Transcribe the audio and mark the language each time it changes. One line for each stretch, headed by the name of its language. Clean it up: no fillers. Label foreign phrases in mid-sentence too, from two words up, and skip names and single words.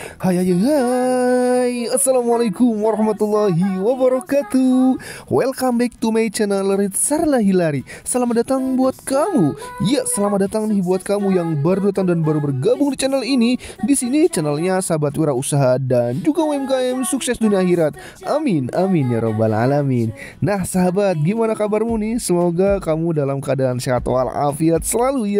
Indonesian: Hai hai hai,
Arabic: السلام عليكم ورحمة الله وبركاته.
English: Welcome back to my channel Ritsarla Hilari.
Indonesian: Selamat datang buat kamu. Ya, selamat datang nih buat kamu yang baru datang dan baru bergabung di channel ini. Di sini channelnya sahabat wirausaha dan juga UMKM sukses dunia akhirat. Amin,
Arabic: آمين يا رب العالمين.
Indonesian: Nah sahabat, gimana kabarmu nih? Semoga kamu dalam keadaan sehat walafiat selalu ya.